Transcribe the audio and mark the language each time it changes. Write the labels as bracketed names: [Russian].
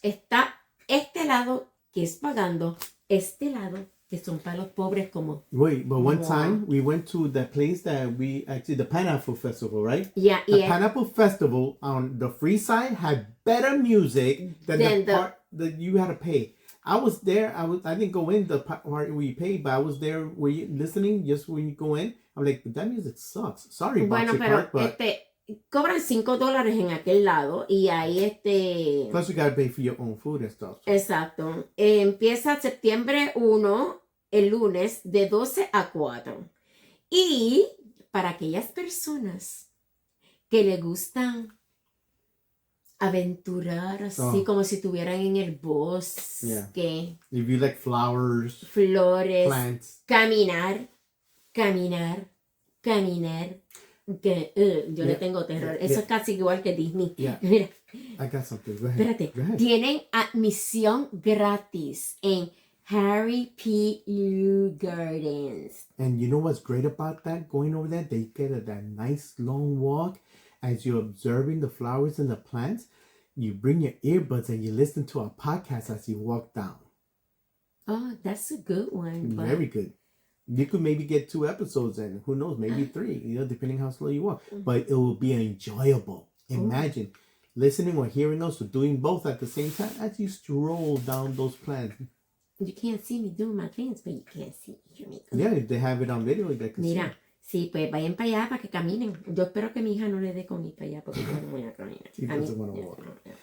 [Spanish] Está este lado, que es pagando, este lado, que son para los pobres como... [English] Wait, but one time we went to the place that the Pineapple Festival, right? Yeah, the Pineapple Festival on the free side had better music than the part that you had to pay. I was there. I didn't go in the part where you pay, but I was there where you listening just when you go in. I'm like, that music sucks. Sorry, Boxy Park, but... [Spanish] cobran $5 en aquel lado y ahí [English] Plus you gotta pay for your own food and stuff. [Spanish] Exacto. Empieza septiembre 1, el lunes, de 12 a 4. Y para aquellas personas que les gustan aventurar así como si estuvieran en el bosque. [English] Yeah. If you like flowers, [Spanish] flores, [English] plants. [Spanish] Caminar. Que yo le tengo terror. Eso es casi igual que Disney. [English] Yeah. [Spanish] Mira. [English] I got something. Go ahead. [Spanish] Espérate. Tienen admisión gratis en Harry P. Lee Gardens. [English] And you know what's great about that? Going over there, they get that nice long walk as you're observing the flowers and the plants. You bring your earbuds and you listen to a podcast as you walk down. Oh, that's a good one. Very good. You could maybe get 2 episodes in. Who knows? Maybe 3, depending how slow you walk. But it will be enjoyable. Imagine listening or hearing those, or doing both at the same time as you stroll down those plants. You can't see me doing my things, but you can't see me. Yeah, if they have it on video, they can [Spanish] Mira, sí, pues vayan para allá para que caminen. Yo espero que mi hija no le dé con ir para allá porque yo no voy a caminar.